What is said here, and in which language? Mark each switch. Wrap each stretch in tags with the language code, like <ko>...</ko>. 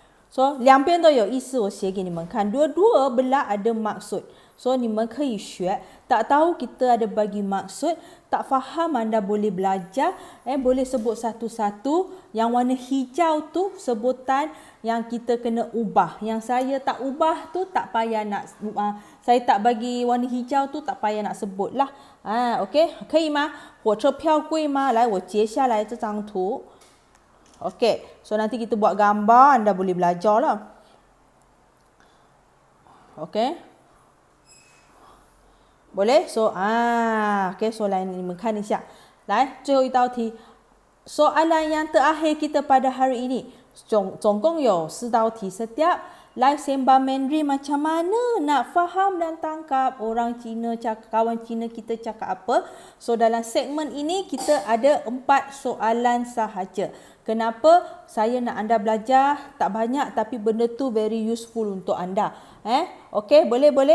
<zh>So 两边都有意思，我写给你们看，</zh> <ms>dua-dua belah ada maksud。 So</ms> <zh>你们可以学，</zh> <ms>tak tahu kita ada bagi maksud, tak faham anda boleh belajar, boleh sebut satu-satu. Yang warna hijau tu sebutan yang kita kena ubah. Yang saya tak ubah tu tak payah nak, saya tak bagi warna hijau tu tak payah nak sebut lah.</ms> <zh>OK， 可以吗？火车票贵吗？来，我截下来这张图。</zh> <ms>OK， so nanti kita buat gambar, anda boleh belajar lah. OK。 boleh? So, okay, soalan ini</ms> <zh>你们看一下。来，最后一道题。</zh> <ms>Soalan yang terakhir kita pada hari ini.</ms> <zh>总共有4道题</zh> <ms>setiap. Live sembang Mandarin macam mana nak faham dan tangkap orang Cina, kawan Cina kita cakap apa. So, dalam segmen ini kita ada 4 soalan sahaja. Kenapa? Saya nak anda belajar tak banyak tapi benda tu very useful untuk anda. Okay, boleh?</ms>